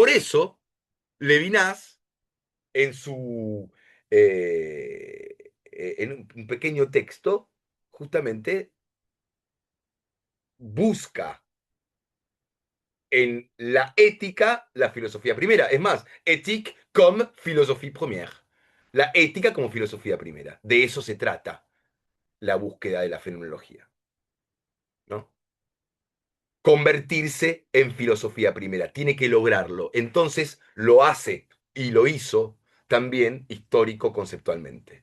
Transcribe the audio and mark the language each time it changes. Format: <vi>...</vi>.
<es>Por eso, Levinas, en su en un pequeño texto, justamente busca en la ética la filosofía primera. Es más,</es> <fr>éthique comme philosophie première.</fr> <es>La ética como filosofía primera. De eso se trata la búsqueda de la fenomenología, ¿no? Convertirse en filosofía primera. Tiene que lograrlo. Entonces lo hace y lo hizo también histórico conceptualmente.</es>